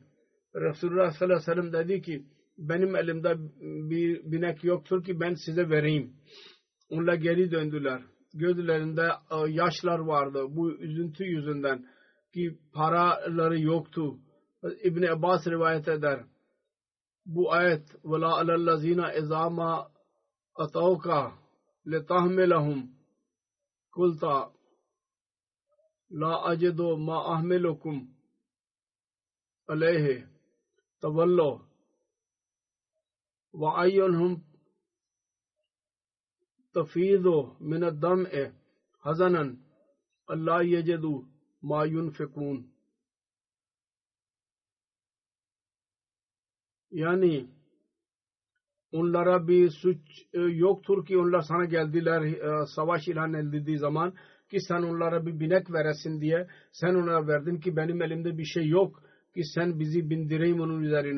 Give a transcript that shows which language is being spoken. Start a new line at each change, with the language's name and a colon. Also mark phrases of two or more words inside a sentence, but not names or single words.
Turkish: Resulullah
Arabic: صَلَّى اللَّهُ عَلَيْهِ وَسَلَّمَ
Turkish: dedi ki benim elimde bir binek yoktur ki ben size vereyim. Onlar geri döndüler. Gözlerinde yaşlar vardı. Bu üzüntü yüzünden ki paraları yoktu. İbn Abbas rivayet eder. Bu ayet
Arabic: وَلَا عَلَى الَّذ۪ينَ اِذَا مَا أَتَوْكَ لِتَحْمِلَهُمْ قُلْتَ لَا أَجِدُ مَا أَحْمِلُكُمْ عَلَيْهِ تَوَلَّوْا وَأَعْيُنْهُمْ تَفِيضُ مِنَ الدَّمْعِ حَزَنًا أَلَّا يَجِدُوا مَا يُنْفِقُونَ.
Turkish: Yani onlara bir suç yoktur ki onlar sana geldiler savaş ilan edildiği zaman ki sen onlara bir binek veresin diye sen onlara verdin ki benim elimde bir şey yok ki sen bizi bindireyim onun üzerine.